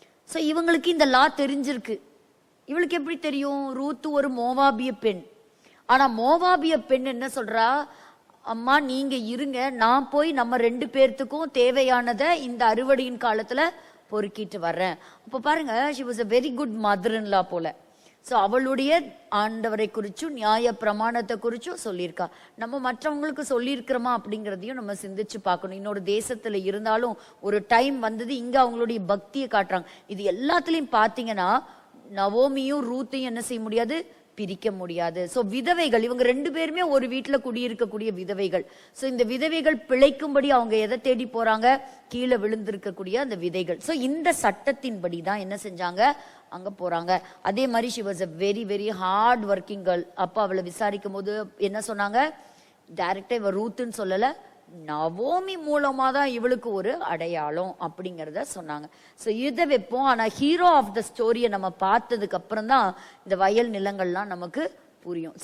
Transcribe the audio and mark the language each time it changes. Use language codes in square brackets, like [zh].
[ta] So இவங்களுக்கு இந்த லா தெரிஞ்சிருக்கு. இவளுக்கு எப்படி தெரியும்? ரூத்து ஒரு மோவாபிய பெண். ஆனா மோவாபிய பெண் என்ன சொல்றா, அம்மா நீங்க இருங்க, நான் போய் நம்ம 2 பேர்த்துக்கும் தேவையானதை இந்த அறுவடையின் காலத்துல பொறுக்கிட்டு வர்றேன். அப்ப பாருங்க, [en] she was a very good mother-in-law [ta] போல. சோ அவளுடைய ஆண்டவரை குறிச்சும் நியாய பிரமாணத்தை குறிச்சும் சொல்லியிருக்கா. நம்ம மற்றவங்களுக்கு சொல்லியிருக்கிறோமா அப்படிங்கிறதையும் நம்ம சிந்திச்சு பார்க்கணும். இன்னொரு தேசத்துல இருந்தாலும் ஒரு டைம் வந்தது, இங்க அவங்களுடைய பக்தியை காட்டுறாங்க. இது எல்லாத்துலயும் பாத்தீங்கன்னா நவோமியும் ரூத்தையும் என்ன செய்ய முடியாது, பிரிக்க முடியாது. சோ விதவைகள், இவங்க 2 பேருமே ஒரு வீட்டுல குடியிருக்கக்கூடிய விதவைகள். சோ இந்த விதவைகள் பிழைக்கும்படி அவங்க எதை தேடி போறாங்க, கீழே விழுந்திருக்கக்கூடிய அந்த விதைகள். சோ இந்த சட்டத்தின்படி தான் என்ன செஞ்சாங்க, அங்க போறாங்க. அதே மாதிரி [en] she was a very very hard working girl. [ta] அப்ப அவளை விசாரிக்கும் போது என்ன சொன்னாங்க, டைரக்டா இவ ரூத்துன்னு சொல்லல, நவோமி மூலமா தான் இவளுக்கு ஒரு அடையாளம் அப்படிங்கறத சொன்னாங்க. சோ இதை வைப்போம். ஆனா [en] hero of the ஸ்டோரியை [ta] நம்ம பார்த்ததுக்கு அப்புறம் தான் இந்த வயல் நிலங்கள்லாம் நமக்கு புரியும்.